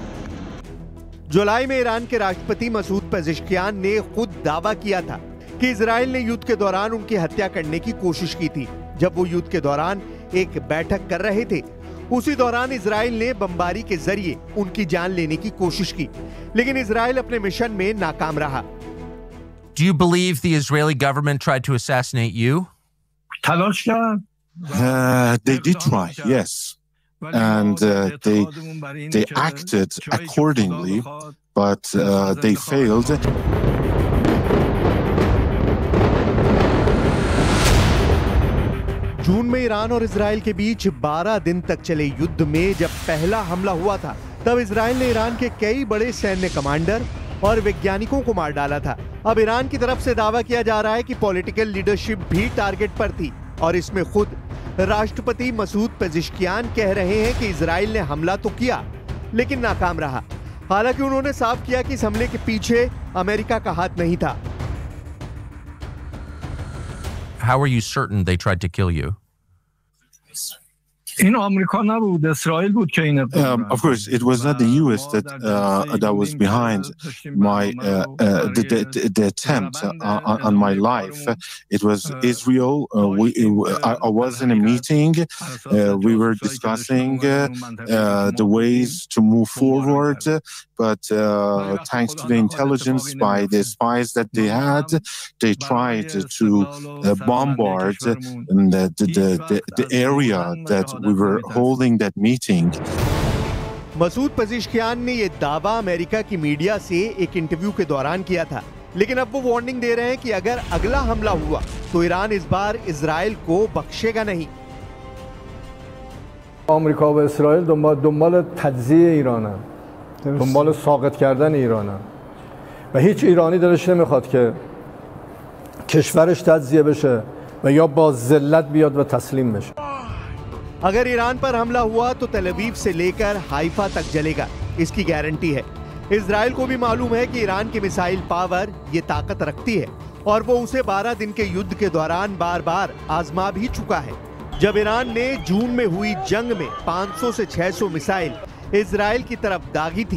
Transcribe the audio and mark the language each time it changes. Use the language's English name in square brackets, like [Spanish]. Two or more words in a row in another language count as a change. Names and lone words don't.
[Hindi] जुलाई में ईरान के राष्ट्रपति मसूद पेजेश्कियान ने खुद दावा किया था कि इजराइल ने युद्ध के दौरान उनकी हत्या करने की कोशिश की थी। जब वो युद्ध के दौरान एक बैठक कर रहे थे, उसी दौरान इजराइल ने बमबारी के जरिए उनकी जान लेने की कोशिश की, लेकिन इजराइल अपने मिशन में नाकाम रहा। [English] Do you believe the Israeli government tried to assassinate you? They did try, yes. And they acted accordingly, but they failed. [Hindi] जून में ईरान और इजराइल के बीच 12 दिन तक चले युद्ध में जब पहला हमला हुआ था, तब इजराइल ने ईरान के कई बड़े सैन्य कमांडर और वैज्ञानिकों को मार डाला था। अब ईरान की तरफ से दावा किया जा रहा है कि [English] political leadership [Hindi] भी टारगेट पर थी और इसमें खुद राष्ट्रपति मसूद पेजेश्कियान कह रहे हैं कि इजराइल ने हमला तो किया लेकिन नाकाम रहा। हालांकि उन्होंने साफ किया कि इस हमले के पीछे अमेरिका का हाथ नहीं था। [English] How are you certain they tried to kill you? Of course, it was not the U.S. that was behind the attempt on my life. It was Israel. I was in a meeting. We were discussing the ways to move forward, but thanks to the intelligence by the spies that they had, they tried to bombard the area that we were holding that meeting. [Hindi] मसूद पेजेश्कियान ने यह दावा अमेरिका की मीडिया से एक इंटरव्यू के दौरान किया था, लेकिन अब वो वार्निंग दे रहे हैं कि अगर अगला हमला हुआ तो ईरान इस बार इजराइल को बख्शेगा नहीं। [Persian] آمریکا و اسرائیل دنبال تجزیه ایرانن، دنبال ساقط کردن ایرانن و هیچ ایرانی دلش نمیخواد که کشورش تجزیه بشه و یا با ذلت بیاد و تسلیم بشه. [Hindi] अगर ईरान पर हमला हुआ तो तेल अवीव से लेकर हाइफा तक जलेगा, इसकी गारंटी है। इजराइल को भी मालूम है कि ईरान की [English] missile power [Hindi] ये ताकत रखती है और वो उसे 12 दिन के युद्ध के दौरान बार बार आजमा भी चुका है। जब ईरान ने जून में हुई जंग में 500 से 600 मिसाइल इजराइल की तरफ दागी थी।